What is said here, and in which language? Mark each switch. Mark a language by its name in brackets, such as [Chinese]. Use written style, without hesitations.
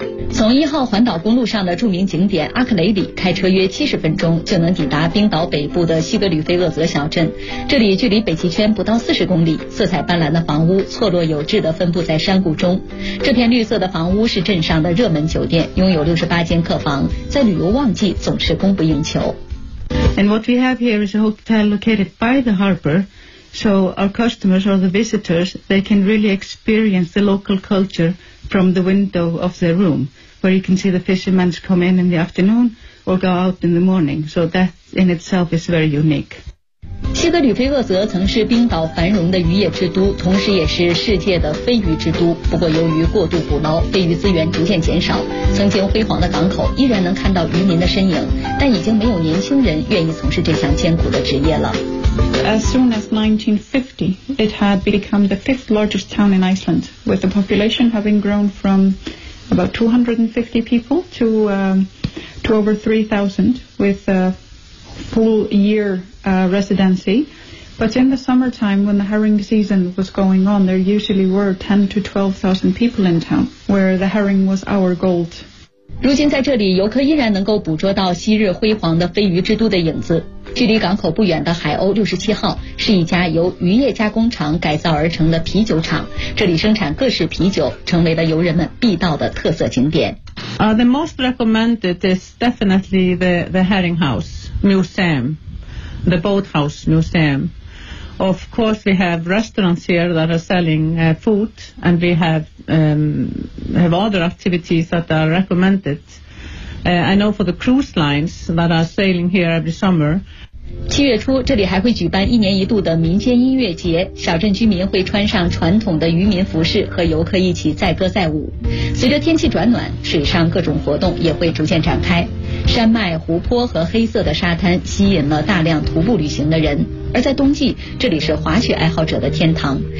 [Chinese] 从一号环岛公路上的著名景点阿克雷里开车约70分钟就能抵达冰岛北部的西格吕菲厄泽小镇，这里距离北极圈不到40公里，色彩斑斓的房屋错落有致地分布在山谷中。这片绿色的房屋是镇上的热门酒店，拥有68间客房，在旅游旺季总是供不应求。 [English] And what we have here is a hotel located by the harbor. So our customers or the visitors, they can really experience the local culture from the window of their room. where you can see the fishermen come in the afternoon or go out in the morning. So that in itself is very unique. [Chinese] 西德吕菲厄泽曾是冰岛繁荣的渔业之都，同时也是世界的飞鱼之都。不过由于过度捕捞，飞鱼资源逐渐减少，曾经辉煌的港口依然能看到渔民的身影，但已经没有年轻人愿意从事这项艰苦的职业了。 [English] As soon as 1950, it had become the fifth largest town in Iceland, with the population having grown from about 250 people to over 3,000 with a full yearresidency. But in the summertime when the herring season was going on, there usually were 10 to 12,000 people in town where the herring was our gold. [Chinese] 如今在这里游客依然能够捕捉到昔日辉煌的飞鱼之都的影子。距离港口不远的海鸥67号是一家由渔业加工厂改造而成的啤酒厂，这里生产各式啤酒，成为了游人们必到的特色景点。 [English] The most recommended is definitely the herring house museum. The Boathouse Museum. Of course, we have restaurants here that are selling food, and we have other activities that are recommended. I know for the cruise lines that are sailing here every summer. [Chinese] 七月初，这里还会举办一年一度的民间音乐节，小镇居民会穿上传统的渔民服饰，和游客一起载歌载舞。随着天气转暖，水上各种活动也会逐渐展开。山脉、湖泊和黑色的沙滩吸引了大量徒步旅行的人，而在冬季，这里是滑雪爱好者的天堂。